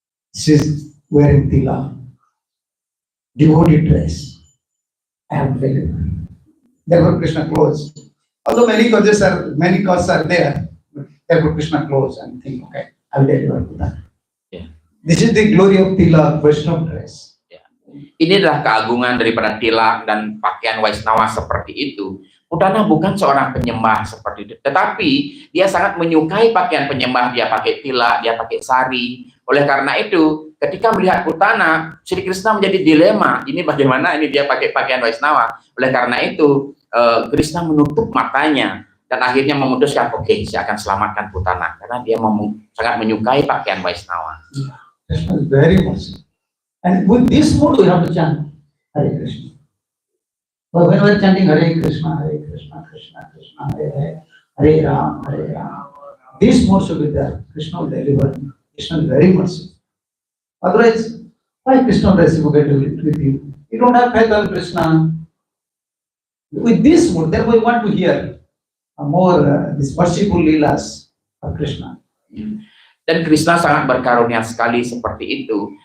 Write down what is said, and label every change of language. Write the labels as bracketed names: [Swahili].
[English] She's wearing tilak, devotee dress. I am very. Therefore Krishna closed. Although many causes are there, therefore Krishna closed and think, okay, I will deliver Putana. Yeah. This is the glory of tilak, Vaishnava dress. [Indonesian] Yeah. Ini adalah keagungan daripada tilak dan pakaian Vaishnava seperti itu. Putana bukan seorang penyembah seperti itu, tetapi dia sangat menyukai pakaian penyembah. Dia pakai tilak, dia pakai sari. Oleh karena itu, ketika melihat Putana, Sri Krishna menjadi dilema. Ini bagaimana ini dia pakai pakaian Vaishnava. Oleh karena itu, Krishna menutup matanya dan akhirnya memutuskan, oke, saya akan selamatkan Putana karena dia sangat menyukai pakaian Vaishnava. [English] Krishna is very merciful. And with this mood we have to chant Hare Krishna. But when we are chanting Hare Krishna, Krishna Krishna, Hare Hare, Hare Ram, this mood should be there. Krishna will deliver. Krishna is very merciful. Otherwise, why Krishna will reciprocate with you? You don't have faith on Krishna. With this mood, therefore we want to hear more these merciful leelas of Krishna. [Indonesian] Dan Krishna sangat berkarunia sekali seperti itu.